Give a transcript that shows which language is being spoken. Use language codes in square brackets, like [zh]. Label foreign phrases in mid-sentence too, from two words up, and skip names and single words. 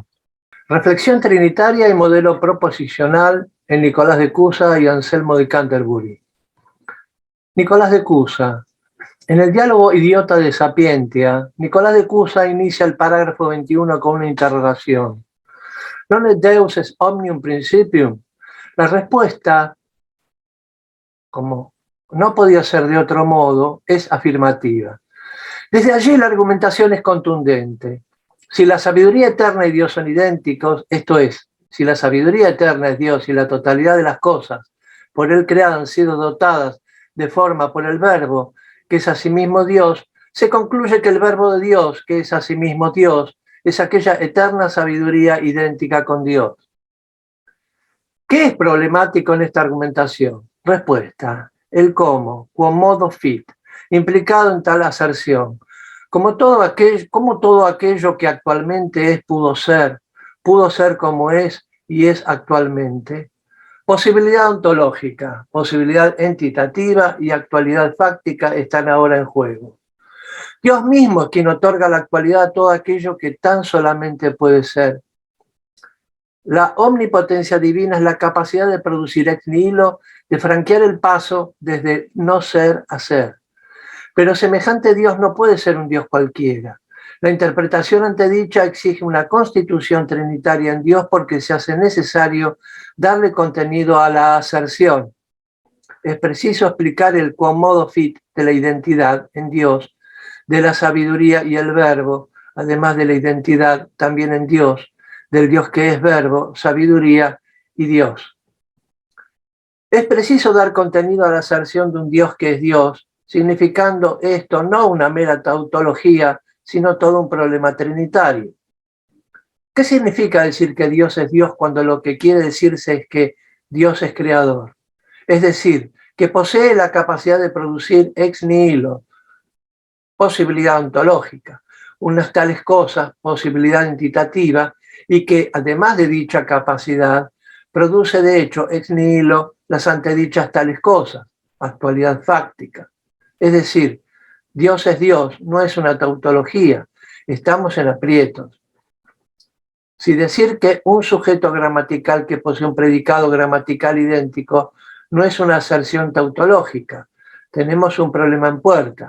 [es] Reflexión trinitaria y modelo proposicional en Nicolás de Cusa y Anselmo de Canterbury. Nicolás de Cusa. En el diálogo Idiota de Sapientia, Nicolás de Cusa inicia el parágrafo 21 con una interrogación. [la] ¿Non est Deus est omnium principium? [es] La respuesta, como no podía ser de otro modo, es afirmativa. Desde allí la argumentación es contundente. Si la sabiduría eterna y Dios son idénticos, esto es, si la sabiduría eterna es Dios y la totalidad de las cosas por él creadas han sido dotadas de forma por el verbo, que es asimismo Dios, se concluye que el verbo de Dios, que es asimismo Dios, es aquella eterna sabiduría idéntica con Dios. ¿Qué es problemático en esta argumentación? Respuesta: el cómo, [la] quo modo fit, [es] implicado en tal aserción. Como todo aquello que actualmente es, pudo ser como es y es actualmente. Posibilidad ontológica, posibilidad entitativa y actualidad fáctica están ahora en juego. Dios mismo es quien otorga la actualidad a todo aquello que tan solamente puede ser. La omnipotencia divina es la capacidad de producir [la] ex nihilo, [es] de franquear el paso desde no ser a ser. Pero semejante Dios no puede ser un Dios cualquiera. La interpretación antedicha exige una constitución trinitaria en Dios porque se hace necesario darle contenido a la aserción. Es preciso explicar el [la] quo modo fit [es] de la identidad en Dios, de la sabiduría y el verbo, además de la identidad también en Dios, del Dios que es verbo, sabiduría y Dios. Es preciso dar contenido a la aserción de un Dios que es Dios, significando esto no una mera tautología, sino todo un problema trinitario. ¿Qué significa decir que Dios es Dios cuando lo que quiere decirse es que Dios es creador? Es decir, que posee la capacidad de producir [la] ex nihilo, [es] posibilidad ontológica, unas tales cosas, posibilidad entitativa, y que además de dicha capacidad, produce de hecho [la] ex nihilo [es] las antedichas tales cosas, actualidad fáctica. Es decir, Dios es Dios, no es una tautología, estamos en aprietos. Si decir que un sujeto gramatical que posee un predicado gramatical idéntico no es una aserción tautológica, tenemos un problema en puerta.